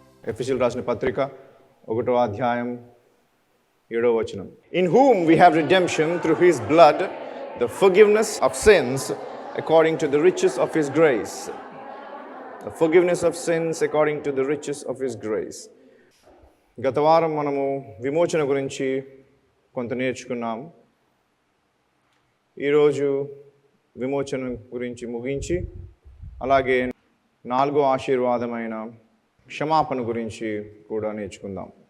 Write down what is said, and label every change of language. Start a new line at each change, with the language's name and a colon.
Telugu: ఎఫెసీయులకు రాసిన పత్రిక 1వ అధ్యాయం 7వ వచనం.
English: In whom we have redemption through his blood, the forgiveness of sins according to the riches of his grace. The forgiveness of sins according to the riches of his grace.
Telugu: గత వారం మనము విమోచన గురించి కొంత నేర్చుకున్నాం. ఈరోజు విమోచన గురించి ముగించి అలాగే 4వ ఆశీర్వాదమైన క్షమాపణ గురించి కూడా నేర్చుకుందాం.